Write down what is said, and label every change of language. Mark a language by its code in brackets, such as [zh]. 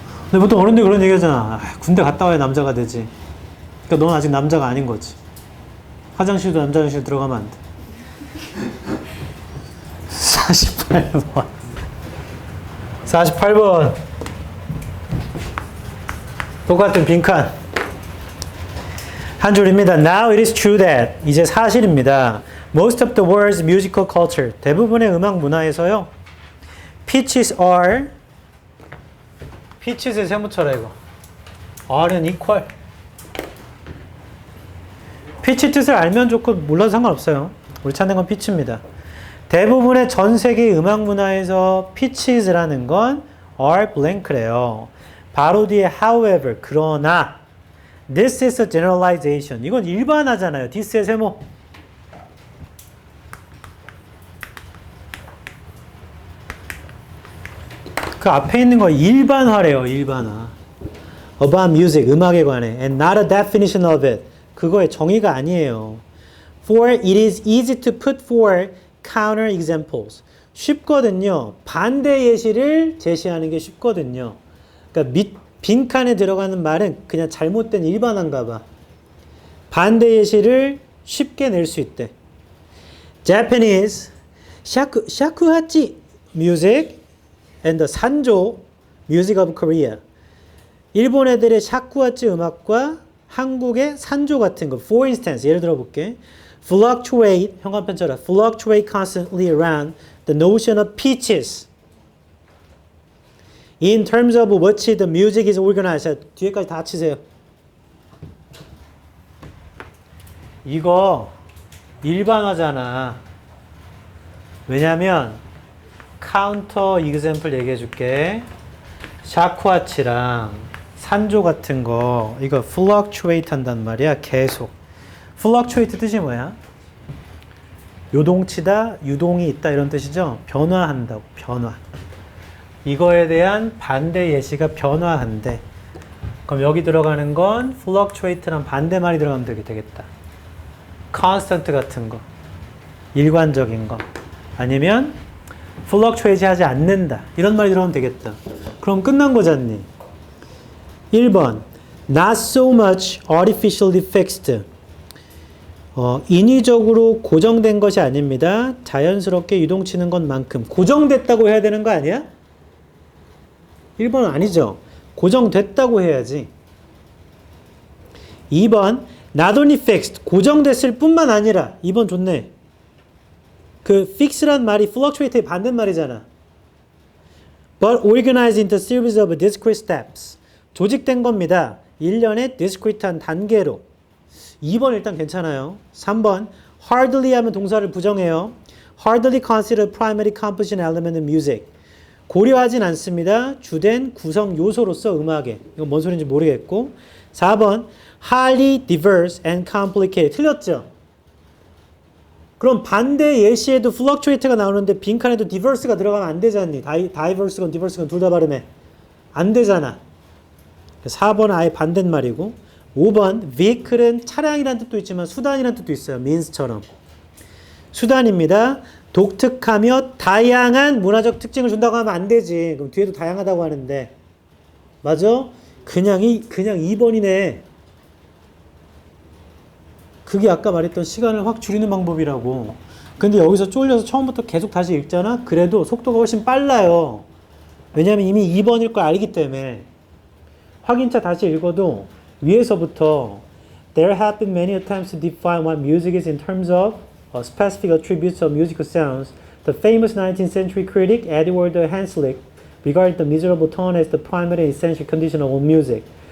[ko] 근데 보통 어른들이 그런 얘기 하잖아. 군대 갔다 와야 남자가 되지. 그러니까 넌 아직 남자가 아닌 거지. 화장실도 남자 화장실 들어가면 안 돼. 48번 48번 똑같은 빈칸 한 줄입니다. [en] Now it is true that [ko] 이제 사실입니다. [en] Most of the world's musical culture [ko] 대부분의 음악 문화에서요. [en] Pitches are pitches의 세무쳐라 이거. [ko] R은 equal. pitch 뜻을 알면 좋고 몰라도 상관없어요. 우리 찾는 건 pitch입니다. 대부분의 전 세계 음악 문화에서 pitches라는 건 are blank래요. 바로 뒤에 [en] however [ko] 그러나 [en] this is a generalization [ko] 이건 일반화잖아요. this의 세모. 그 앞에 있는 거 일반화래요. 일반화. [en] About music [ko] 음악에 관해 [en] and not a definition of it [ko] 그거의 정의가 아니에요. [en] For it is easy to put forward counter examples. [ko] 쉽거든요. 반대 예시를 제시하는 게 쉽거든요. 그러니까 빈칸에 들어가는 말은 그냥 잘못된 일반화인가 봐. 반대 예시를 쉽게 낼 수 있대. [en] Japanese shakuhachi music and the sanjo music of Korea. [ko] 일본 애들의 샤쿠하치 음악과 한국의 산조 같은 거. [en] For instance, [ko] 예를 들어 볼게. [en] Fluctuate, [ko] 현관편처럼 [en] fluctuate constantly around the notion of pitches. In terms of what the music is organized. [ko] 자, 뒤에까지 다 치세요. 이거 일반화잖아. 왜냐면 카운터 이그샘플 얘기해 줄게. 샤크와치랑 산조 같은 거 이거 fluctuate 한단 말이야. 계속. fluctuate 뜻이 뭐야? 요동치다, 유동이 있다 이런 뜻이죠. 변화한다고. 변화. 이거에 대한 반대 예시가 변화한대. 그럼 여기 들어가는 건 fluctuate랑 반대말이 들어가면 되겠다. constant 같은 거. 일관적인 거. 아니면 fluctuate 하지 않는다. 이런 말이 들어가면 되겠다. 그럼 끝난 거잖니. 1번. [en] Not so much artificially fixed. [ko] 인위적으로 고정된 것이 아닙니다. 자연스럽게 유동치는 것만큼. 고정됐다고 해야 되는 거 아니야? 1번은 아니죠. 고정됐다고 해야지. 2번. [en] Not only fixed. [ko] 고정됐을 뿐만 아니라. 2번 좋네. 그 fix란 말이 fluctuate의 반대말이잖아. [en] But organized into a series of discrete steps. [ko] 조직된 겁니다. 일련의 discrete한 단계로. 2번 일단 괜찮아요. 3번. Hardly 하면 동사를 부정해요. [en] Hardly considered primary composition element in music. [ko] 고려하진 않습니다. 주된 구성 요소로서 음악에. 이건 뭔 소리인지 모르겠고. 4번. [en] Highly diverse and complicated. [ko] 틀렸죠? 그럼 반대 예시에도 fluctuate가 나오는데 빈칸에도 diverse가 들어가면 안 되잖니. diverse건 diverse건 둘 다 발음해. 안 되잖아. 4번은 아예 반대말이고 5번 vehicle은 차량이라는 뜻도 있지만 수단이라는 뜻도 있어요. means처럼. 수단입니다. 독특하며 다양한 문화적 특징을 준다고 하면 안 되지. 그럼 뒤에도 다양하다고 하는데. 맞아? 그냥 2번이네. 그게 아까 말했던 시간을 확 줄이는 방법이라고. 근데 여기서 쫄려서 처음부터 계속 다시 읽잖아? 그래도 속도가 훨씬 빨라요. 왜냐면 이미 2번일 걸 알기 때문에. 확인차 다시 읽어도 위에서부터 [en] There have been many attempts to define what music is in terms of specific attributes of musical sounds. The famous 19th century critic Edward Hanslick regarded the miserable tone as the primary and essential condition of all music.